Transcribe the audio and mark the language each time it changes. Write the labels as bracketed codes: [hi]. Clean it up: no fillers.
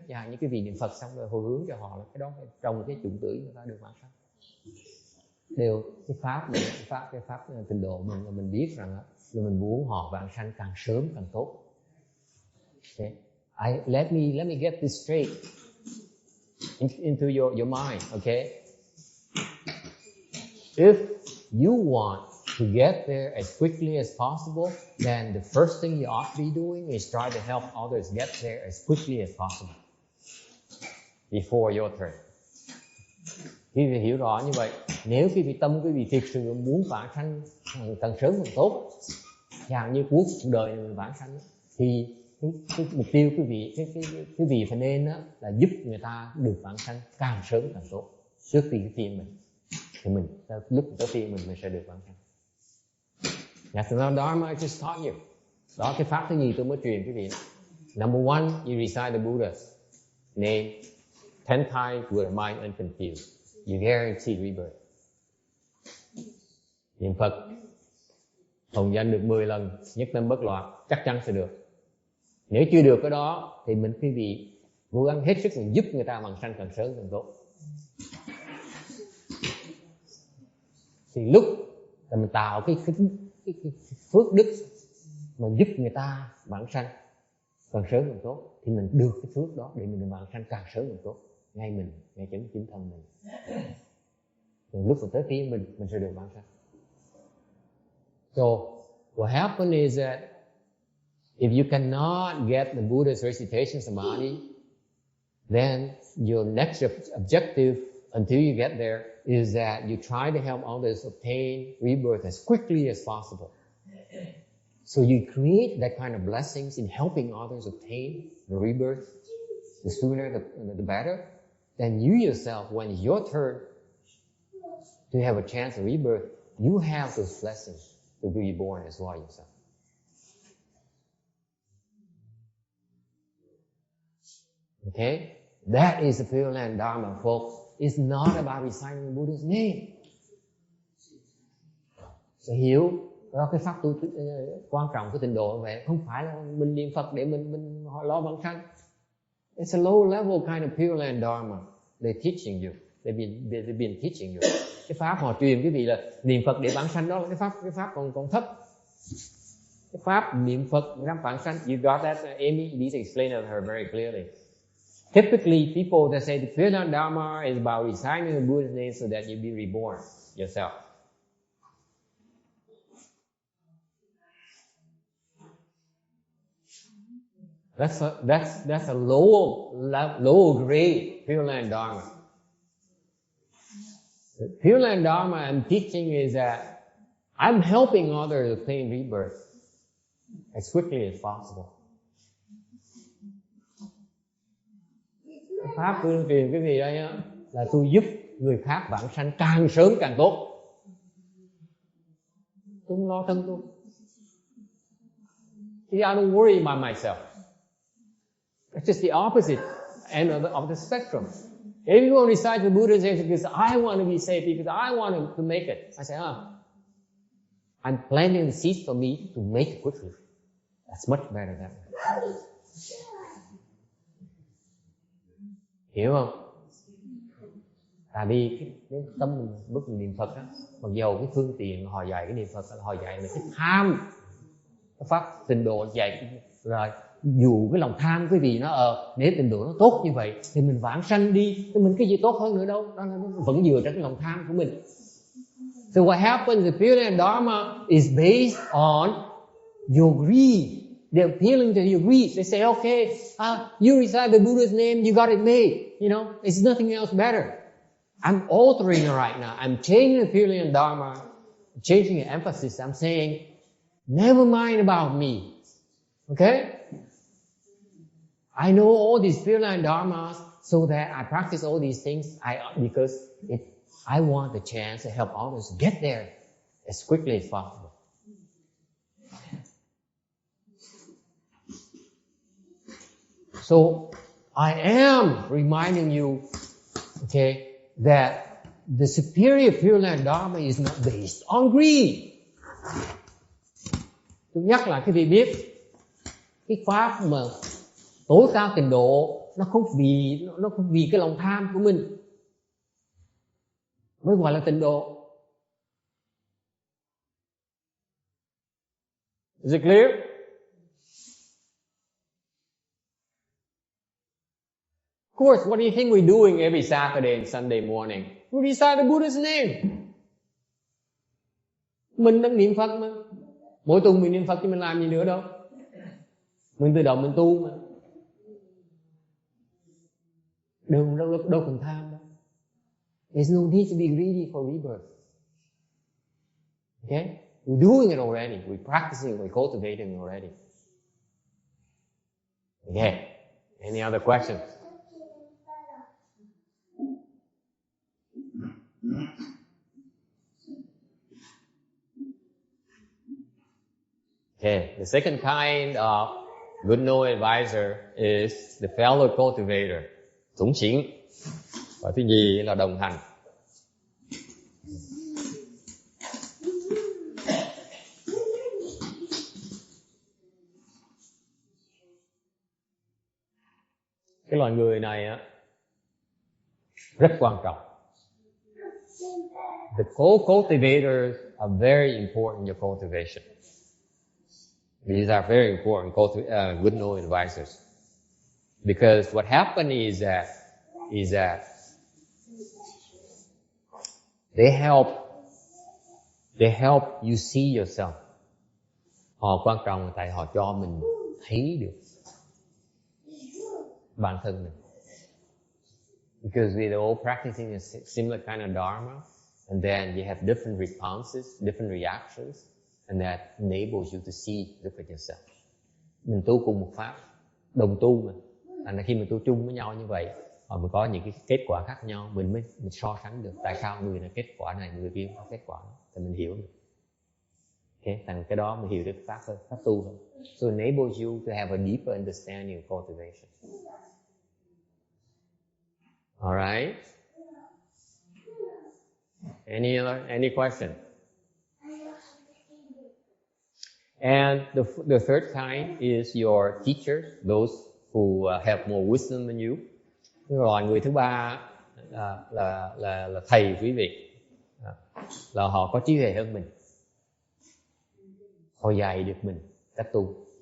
[vi] Và những cái vị niệm Phật xong rồi hồi hướng cho họ là cái đó phải trồng cái chủng tử người ta được bằng sanh. Đều cái pháp tịnh độ mình là mình biết rằng là mình muốn họ vãng sanh càng sớm càng tốt. [en] Okay. Let me get this straight into your mind. Okay. If you want to get there as quickly as possible, then the first thing you ought to be doing is try to help others get there as quickly as possible before your turn. [vi] Quý vị hiểu rõ như vậy, nếu quý vị tâm quý vị thực sự muốn vãng sanh càng sớm càng tốt, chẳng như cuối cuộc đời mình vãng sanh, thì cái mục tiêu quý vị phải nên đó là giúp người ta được vãng sanh càng sớm càng tốt trước khi cái phiên mình, thì mình lúc tới phiên mình sẽ được vãng sanh. [en] That's the Dharma I just taught you. [vi] Đó cái pháp thứ nhì tôi mới truyền quý vị. [en] Number one, you recite the Buddha's name 10 times with a mind unconfused. You guarantee rebirth. [vi] Niệm Phật hồng danh được 10 lần, nhất tâm bất loạn, chắc chắn sẽ được. Nếu chưa được cái đó thì quý vị cố gắng hết sức mình giúp người ta vãng sanh càng sớm càng tốt. Thì lúc là mình tạo cái phước đức mà giúp người ta vãng sanh càng sớm càng tốt, thì mình được cái phước đó để mình vãng sanh càng sớm càng tốt, ngay chính thân mình. Rồi lúc mà tới phía mình sẽ được vãng sanh. [en] So what happens is that if you cannot get the Buddha's recitation samadhi, then your next objective until you get there is that you try to help others obtain rebirth as quickly as possible. So you create that kind of blessings in helping others obtain the rebirth. The sooner the better. Then you yourself, when it's your turn to have a chance of rebirth, you have those blessings to be born as well yourself. Okay? That is the Pureland Dharma, folks. It's not about reciting the Buddha's name. [vi] Sẽ hiểu đó, cái pháp tu quan trọng của tịnh độ vậy, không phải là mình niệm Phật để mình lo vãng sanh. [en] It's a low level kind of Pureland Dharma. They're teaching you. They've been teaching you. [vi] Cái pháp họ truyền quý vị là niệm Phật để vãng sanh, đó là cái pháp còn thấp. Cái pháp niệm Phật để vãng sanh. [en] You got that, Amy? Please explain it to her very clearly. Typically, people that say the Pureland Dharma is about reciting the Buddha's name so that you be reborn yourself. That's a lower grade Pureland Dharma. The Pureland Dharma I'm teaching is that I'm helping others obtain rebirth as quickly as possible. [vi] Pháp tôi truyền cái gì đây á, là tôi giúp người khác vãng sanh càng sớm càng tốt. Tôi không lo thân tôi. [en] See, I don't worry about myself. It's just the opposite end of the spectrum. Everyone recites the Buddha's name because I want to be saved, because I want to make it. I say, I'm planting the seeds for me to make it quickly. That's much better that way. [vi] Hiểu không? Tại vì cái tâm mình lúc mình niệm Phật á, mặc dầu cái phương tiện họ dạy cái niệm Phật, họ dạy là cái tham, cái pháp tịnh độ dạy rồi dù cái lòng tham quý vị nó nếu tịnh độ nó tốt như vậy thì mình vãng sanh đi, thì mình cái gì tốt hơn nữa đâu, nó vẫn dựa trên cái lòng tham của mình. [en] So what happens in Pureland Dharma is based on your greed. They're appealing to your greed. They say, okay, you recite the Buddha's name, you got it made. You know, it's nothing else better. I'm altering it right now. I'm changing the Pureland Dharma, changing the emphasis. I'm saying, never mind about me. Okay? I know all these Pureland Dharmas so that I practice all these things because I want the chance to help others get there as quickly as possible. So I am reminding you, okay, that the superior Pureland Dharma is not based on greed. [vi] Tôi nhắc lại cái vị biết, cái pháp mà tối cao tịnh độ nó không vì cái lòng tham của mình mới gọi là tịnh độ. [en] Is it clear? Of course, what do you think we're doing every Saturday and Sunday morning? We recite the Buddha's name. [vi] Mình đang niệm Phật mà. Mỗi tuần mình niệm Phật thì mình làm gì nữa đâu. Mình tự động mình tu mà. Đâu cần tham đâu. [en] There's no need to be greedy for rebirth. Okay? We're doing it already. We're practicing, we're cultivating already. Okay. Any other questions? Okay, the second kind of good knowing advisor is the fellow cultivator, dũng xỉn. [vi] Và thứ nhì là đồng hành. Cái loài người này á rất quan trọng. [en] The co-cultivators are very important in your cultivation. These are very important good knowing advisors. Because what happened is that they help you see yourself. [vi] Họ quan trọng tại họ cho mình thấy được bản thân mình. [en] Because we're all practicing a similar kind of dharma, and then you have different responses, different reactions, and that enables you to look at yourself. [vi] Mình tu cùng một pháp, đồng tu mà. Thành ra khi mình tu chung với nhau như vậy, mà mình có những cái kết quả khác nhau, mình so sánh được. Tại sao người này kết quả này, người kia có kết quả này, thì mình hiểu được. Okay, thành cái đó mình hiểu được pháp hơn, pháp tu hơn. [en] So it enables you to have a deeper understanding of cultivation. All right. Any question? And the third kind is your teachers, those who have more wisdom than you. [vi] Rồi người thứ ba là thầy quý vị, là họ có trí huệ hơn mình, họ dạy được mình cách tu.